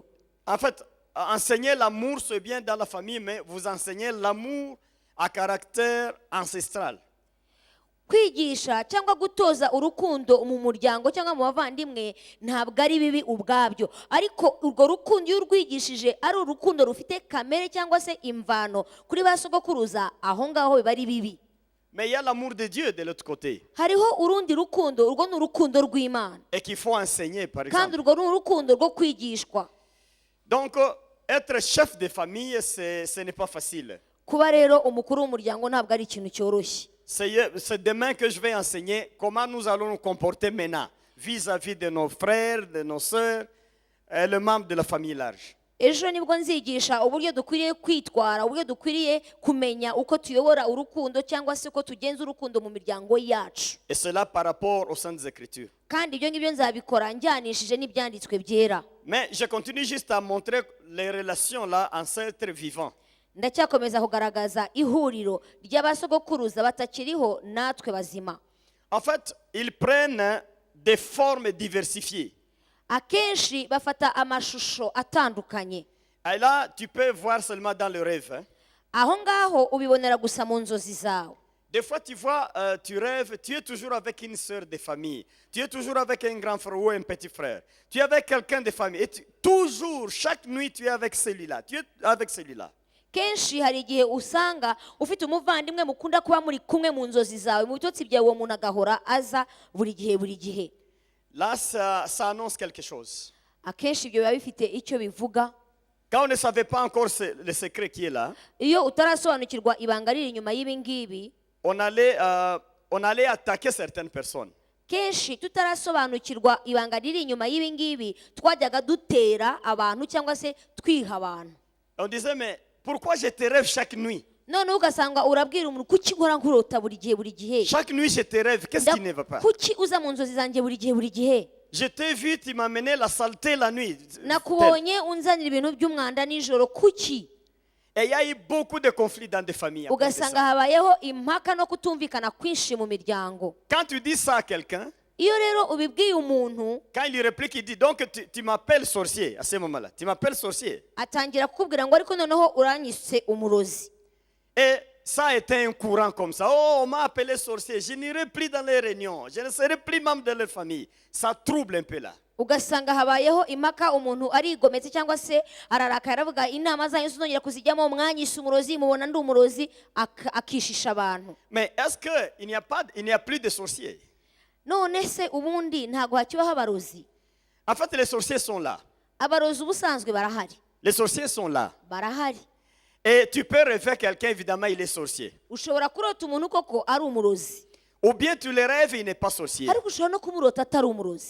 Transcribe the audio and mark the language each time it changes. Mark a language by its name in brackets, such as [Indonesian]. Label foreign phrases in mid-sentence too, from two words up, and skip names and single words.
[French] En fait, enseigner l'amour, c'est bien dans la famille, mais vous enseignez l'amour à caractère ancestral. [Kinyarwanda] Kwigisha cyangwa gutoza urukundo mu muryango cyangwa mu bavandimwe ntabwo ari bibi ubwabyo, ariko urwo rukundo iyo urwigishije ari urukundo rufite kamere cyangwa se imvano kuri ba sogokuruza, aho ngaho biba ari bibi. [French] Mais il y a l'amour de Dieu de l'autre côté. [Kinyarwanda] Hariho urundi rukundo, urwo ni urukundo rw'Imana [French] Et qu'il faut enseigner, par [Kinyarwanda] kandi [French] exemple. [Kinyarwanda] urwo ni urukundo rwo kwigishwa. [French] Donc, être chef de famille, ce n'est pas facile. [Kinyarwanda] Kuba rero umukuru w'umuryango ntabwo ari ikintu cyoroshye. [French] C'est demain que je vais enseigner comment nous allons nous comporter maintenant vis-à-vis de nos frères, de nos sœurs, et les membres de la famille large. [Kinyarwanda] Ejo nibwo nzigisha uburyo dukwiriye kwitwara, uburyo dukwiriye kumenya uko tuyobora urukundo cyangwa se uko tugenza urukundo mu miryango yacu. [French] Et cela par rapport aux Saintes Écritures. [Kinyarwanda] Kandi ibyo ngibyo nzabikora njyanishije n'ibyanditswe byera. [French] Mais je continue juste à montrer les relations là, ancêtres vivants. [Kinyarwanda] Ndacyakomeza kugaragaza ihuriro ry'abasogokuruza batakiriho natwe bazima. [French] En fait, ils prennent des formes diversifiées. [Kinyarwanda] Akenshi bafata amashusho atandukanye. [French] Et là, tu peux voir seulement dans le rêve. Hein. [Kinyarwanda] Aho ngaho ubibonera gusa mu nzozi zawe. [French] Des fois, tu vois, tu rêves, tu es toujours avec une sœur de famille. Tu es toujours avec un grand frère ou un petit frère. Tu es avec quelqu'un de famille. Et toujours, chaque nuit, tu es avec celui-là. Tu es avec celui-là. [Kinyarwanda] Kenshi hari igihe usanga ufite umuvandimwe mukunda kuba muri kumwe mu nzozi zawe, mu bitotsi byawe uwo muntu agahora aza buri gihe. [French] Là, ça annonce quelque chose. [Kinyarwanda] Akenshi ibyo biba bifite icyo bivuga. [French] Quand on ne savait pas encore le secret qui est là, [Kinyarwanda] Iyo utarasobanukirwa ibanga riri inyuma y'ibi ngibi, [French] on allait attaquer certaines personnes. [Kinyarwanda] kenshi tutarasobanukirwa ibanga riri inyuma y'ibi ngibi twajyaga dutera abantu cyangwa se twiha abantu. [French] On disait, mais pourquoi je te rêve chaque nuit? [Kinyarwanda] None ugasanga urabwira umuntu kuki nkora nkurota buri gihe. [French] Chaque nuit, je te rêve. Qu'est-ce qui ne va pas? [Kinyarwanda] Kuki uza mu nzozi zanjye buri gihe. [French] Je t'ai vu, tu m'as mené la saleté la nuit. [Kinyarwanda] Nakubonye unzanira ibintu by'umwanda nijoro kuki. [French] Et il y a eu beaucoup de conflits dans des familles. à cause de [Kinyarwanda] Ugasanga [French] ça. [Kinyarwanda] habayeho impaka no kutumvikana kwinshi mu miryango. [French] Quand tu dis ça à quelqu'un, [Kinyarwanda] Iyo rero ubibwiye umuntu [French] quand il lui réplique, il dit, donc tu m'appelles sorcier à ce moment-là. Tu m'appelles sorcier. [Kinyarwanda] atangira kukubwira ngo ariko noneho uranyise umurozi. [French] Et ça a été un courant comme ça. Oh, on m'a appelé sorcier. Je n'irai plus dans les réunions. Je ne serai plus membre de leur famille. Ça trouble un peu là. [Kinyarwanda] Ugasanga habayeho impaka, umuntu arigometse cyangwa se araraka aravuga inama zanyu sinongera kuzijyamo, umwanyise umurozi, mubona ndi umurozi, akishisha abantu. [French] Mais est-ce qu'il n'y a plus de sorciers? [Kinyarwanda] None se ubundi ntago hakibaho abarozi? [French] En fait, les sorciers sont là. [Kinyarwanda] abarozi ubusanzwe barahari [French] Les sorciers sont là. [Kinyarwanda] barahari [French] Et tu peux rêver quelqu'un, évidemment, il est sorcier. [Kinyarwanda] ushobora kurota umuntu koko ari umurozi [French] Ou bien tu le rêves, il n'est pas sorcier. [Kinyarwanda] ariko ushobora no kumurota atari umurozi